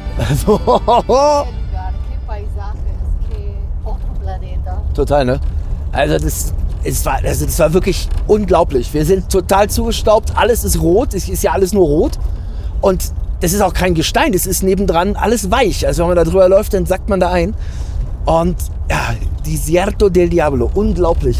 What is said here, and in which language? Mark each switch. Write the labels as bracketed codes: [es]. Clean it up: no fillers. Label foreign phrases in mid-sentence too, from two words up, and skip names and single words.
[de] Also, [es] Che paisajes, che otro planeta. [de] total, ne? Also das war wirklich unglaublich. Wir sind total zugestaubt, alles ist rot, es ist ja alles nur rot. Und das ist auch kein Gestein, das ist nebendran alles weich. Also wenn man da drüber läuft, dann sackt man da ein. Und ja, Desierto del Diablo, unglaublich.